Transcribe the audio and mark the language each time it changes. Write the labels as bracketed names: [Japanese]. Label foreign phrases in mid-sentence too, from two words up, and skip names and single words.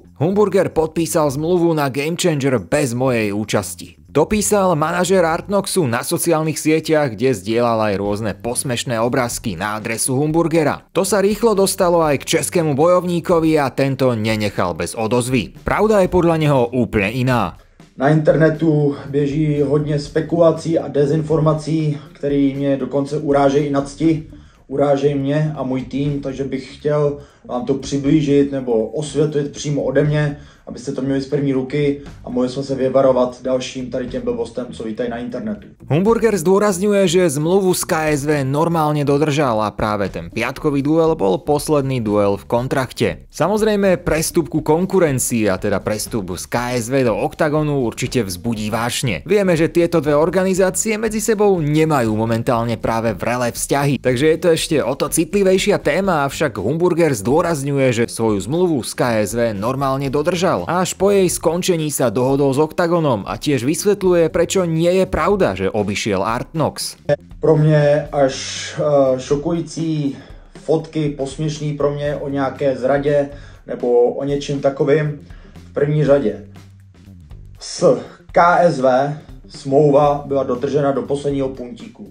[Slovak] Humburger podpísal zmluvu na Game Changer bez mojej účasti. Dopísal manažér Artnoxu na sociálnych sieťach, kde zdieľal aj rôzne posmešné obrázky na adresu Humburgera. To sa rýchlo dostalo aj k českému bojovníkovi a tento nenechal bez odozvy. Pravda je podľa neho úplne iná. [Czech] Na internetu běží hodně spekulací a dezinformací, které mě dokonce urážejí na cti. Urážejí mě a můj tým, takže bych chtěl vám to přiblížit nebo osvětlit přímo ode mě, abyste to měli z první ruky a mohli jsme se vyvarovat dalším tady těm blbostem, co vítají na internetu. [Slovak] Humburger zdôrazňuje, že zmluvu s KSV normálne dodržal a práve ten piatkový duel bol posledný duel v kontrakte. Samozrejme prestup ku konkurencii a teda prestup z KSV do Octagonu určite vzbudí vášne. Vieme, že tieto dve organizácie medzi sebou nemajú momentálne práve vrelé vzťahy, takže je to ešte o to citlivejšia téma, avšak Humburger zdôrazňuje, že svoju zmluvu s KSV normálne dodržal a až po jej skončení sa dohodol s Octagonom a tiež vysvetľuje, prečo nie je pravda, že obišiel Artnox. [Czech] Pro mě až šokující fotky, posměšný pro mě o nějaké zradě nebo o něčem takovým v první řadě. S KSV smlouva byla dodržena do posledního puntíku.